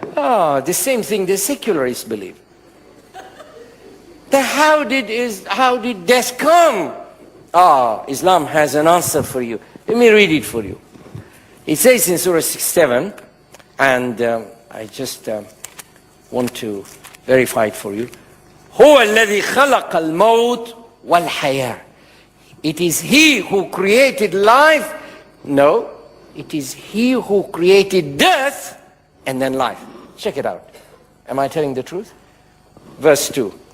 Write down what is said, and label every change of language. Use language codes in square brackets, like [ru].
[en] The same thing the secularists believe. How did death come? Islam has an answer for you. Let me read it for you. It says in Surah 67, and I just want to verify it for you. [ar] هو الذي خلق الموت والحياة. [en] It is He who created life. No, it is He who created death and then life. Check it out. Am I telling the truth? Verse 2.